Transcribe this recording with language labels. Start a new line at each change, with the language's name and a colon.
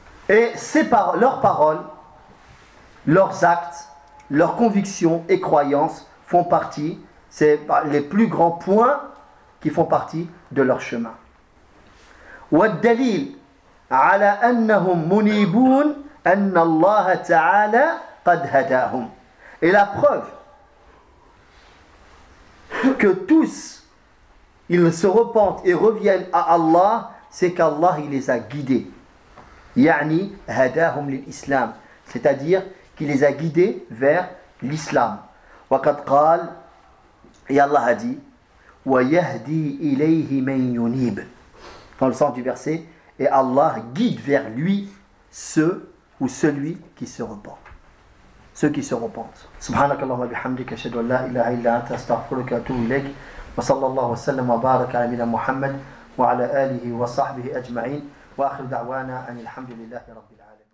French: Et ses leurs paroles, leurs actes, leurs convictions et croyances font partie, c'est les plus grands points qui font partie de leur chemin.
Arabic: والدليل على أنهم منيبون أن الله تعالى قد هداهم.
French: Et la preuve que tous ils se repentent et reviennent à Allah, c'est qu'Allah il les a guidés.
Arabic: يعني هداهم للإسلام.
French: C'est-à-dire qui les a guidés vers l'islam.
Arabic: وقد قال
French: et Allah a dit
Arabic: ويهدي إليه من ينيب.
French: Dans le sens du verset, et Allah guide vers lui ceux ou celui qui se repent. Ceux qui se repentent.
Arabic: سبحانك اللهم وبحمدك اشهد ان لا اله الا انت استغفرك واتوب اليك وصلى الله وسلم وبارك على نبينا محمد وعلى اله وصحبه اجمعين واخر دعوانا ان الحمد لله رب العالمين.